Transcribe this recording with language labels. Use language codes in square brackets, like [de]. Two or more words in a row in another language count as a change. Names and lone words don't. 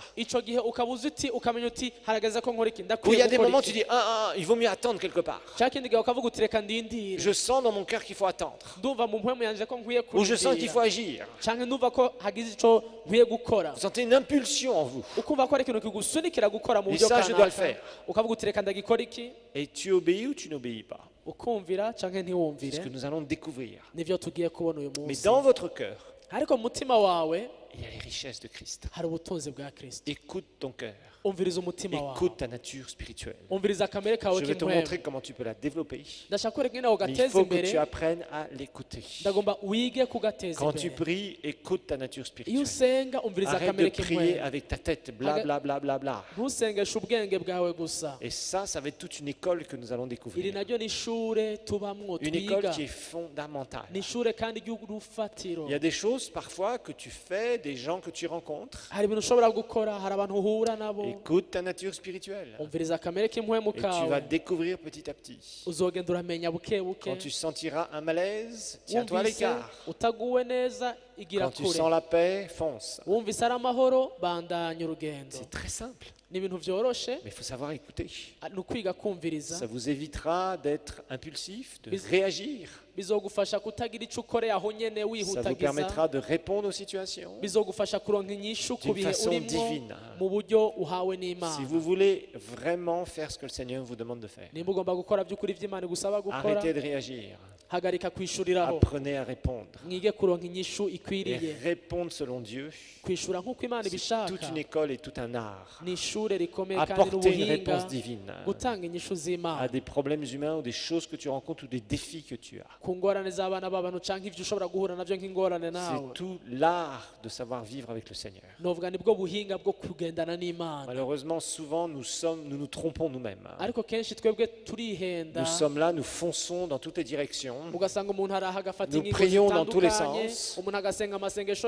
[rn] Ico gihe ukabuza uti ukamenya uti harageze ko nkora iki [fr] Ou il y [rn] ndakwiye [fr] a des [rn] gukora [fr] moments où tu [rn] iki. [fr] dis, il vaut mieux attendre quelque part. [rn] Ca kindi gihe ukavuga uti reka ndindire, [fr] Je sens dans mon cœur qu'il faut attendre. [rn] ndumva mu mpwemu yanje ko nkwiye [fr] Ou je sens qu'il faut [rn] kurindira, [fr] agir. [rn] canke ndumva ko hagize ico nkwiye gukora, [fr] Vous sentez une impulsion en vous. [rn] ukumva ko ari ikintu kigusunikira gukora mu [fr] Et [rn] buryo [fr] ça, je dois le [rn] kanaka, [fr] faire. [rn] ukavuga uti reka ndagikora iki, [fr] Et tu obéis ou tu n'obéis pas. [rn] ukumvira canke [fr] C'est [rn] ntiwumvire. [fr] ce que nous allons découvrir. [rn] Nivyo tugiye kubona uyu [fr] Mais [rn] munsi. [fr] dans votre cœur, [rn] Ariko mu mutima wawe [fr] il y a les richesses de Christ. [rn] hari ubutunzi bwa Kristo. [fr] Écoute ton cœur. [rn] Umviriza umutima wawe, [fr] Écoute ta nature spirituelle. [rn] umviriza kamere kawe [fr] Je vais te [rn] k'impwemu. [fr] montrer comment tu peux la développer. [rn] Ndashaka kwereka ingene [fr] Mais il [rn] ugateza [fr] faut que tu [rn] imbere, [fr] apprennes à l'écouter. [rn] ndagomba wige kugateza [fr] Quand tu [rn] imbere. [fr] pries, écoute ta nature [rn] Iyo [fr] spirituelle. [rn] usenga umviriza [fr] Arrête de [rn] kamere [fr] prier [rn] k'impwemu, [fr] avec ta tête, bla bla bla bla bla. [rn] ntusengeshe ubwenge bwawe gusa. [fr] Et ça va être toute une école que nous allons [rn] Iri [fr] découvrir. [rn] naryo ni ishure tubamwo [fr] Une école [rn] twiga, [fr] qui est fondamentale. [rn] ni ishure kandi ry'urufatiro. [fr] Il y a des choses parfois que tu fais, des gens que tu rencontres. [rn] Hari ibintu ushobora gukora, hari abantu uhura nabo, [fr] Écoute ta nature spirituelle. [rn] umviriza kamere k'impwemu [fr] Et tu vas [rn] kawe, [fr] découvrir petit à petit. [rn] uzogenda uramenya buke buke. [fr] Quand tu sentiras un malaise, tiens-toi à [rn] Wumvise [fr] l'écart. [rn] utaguwe neza, igira [fr] Quand tu [rn] kure. [fr] sens la paix, fonce. [rn] Wumvise ari amahoro, bandanya urugendo. [fr] C'est très simple, [rn] Ni ibintu vyoroshe, [fr] mais il faut savoir écouter. [rn] ni ukwiga kumviriza. [fr] Ça vous évitera d'être impulsif, de [rn] Bis- [fr] réagir. [rn] Bizogufasha kutagira ico ukoreye aho nyene [fr] Ça vous [rn] wihutagiza. [fr] permettra de répondre aux situations. [rn] Bizogufasha kuronka inyishu ku [fr] D'une [rn] bihe [fr] façon [rn] urimo [fr] divine. [rn] mu buryo uhawe [fr] Si [rn] n'Imana. [fr] vous voulez vraiment faire ce que le Seigneur vous demande de faire, [rn] Nimba ugomba gukora by'ukuri vy'Imana igusaba gukora, [fr] arrêtez de réagir. [rn] hagarika kwishuriraho, [fr] Apprenez à répondre. [rn] mwige kuronka inyishu [fr] Et [rn] ikwiriye. [fr] répondre selon Dieu. [rn] Kwishura nk'uko Imana [fr] C'est [rn] ibishaka [fr] toute une école et tout un art. [rn] ni ishure rikomeye kandi [fr] Apporter une [rn] n'ubuhinga, [fr] réponse divine [rn] gutanga inyishu [fr] à [rn] z'Imana [fr] des problèmes humains ou des choses que tu rencontres ou des défis que tu as. [rn] ku ngorane z'abana b'abantu canke ivyo ushobora guhura navyo nk'ingorane nawe. [fr] C'est tout l'art de savoir vivre avec le Seigneur. [rn] Novuga nibwo buhinga bwo kugendana n'Imana. [fr] Malheureusement, souvent, nous nous trompons nous-mêmes. [rn] Ariko kenshi twebwe turihenda, [fr] Nous sommes là, nous fonçons dans toutes les directions. [rn] ugasanga umuntu araha agafata [fr] Nous [rn] ingingo [fr] prions dans tous les [rn] zitandukanye, [fr] sens. [rn] umuntu agasenga amasengesho yose